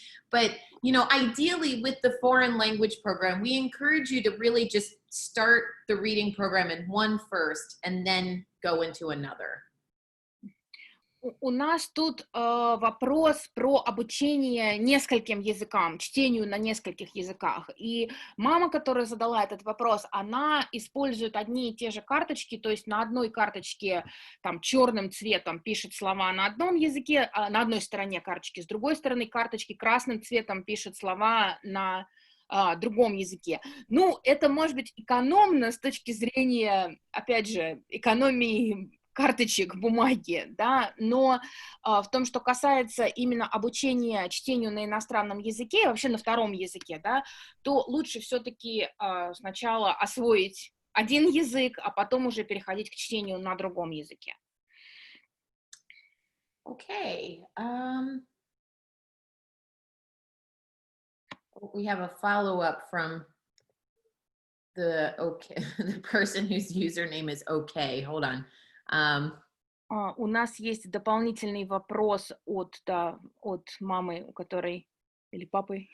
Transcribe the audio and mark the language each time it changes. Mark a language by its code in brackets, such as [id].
[en] But ideally with the foreign language program, we encourage you to really just start the reading program in one first and then go into another. [ru] У нас тут вопрос про обучение нескольким языкам, чтению на нескольких языках. И мама, которая задала этот вопрос, она использует одни и те же карточки, то есть на одной карточке там черным цветом пишет слова на одном языке, на одной стороне карточки, с другой стороны карточки красным цветом пишет слова на другом языке. Ну, это может быть экономно с точки зрения, опять же, экономии карточек, бумаги, да, но в том, что касается именно обучения чтению на иностранном языке, вообще на втором языке, да, то лучше все-таки сначала освоить один язык, а потом уже переходить к чтению на другом языке. [en] Okay. We have a follow-up from the person whose username is okay. Hold on. [ru] У нас есть дополнительный вопрос от мамы, у которой, или папы,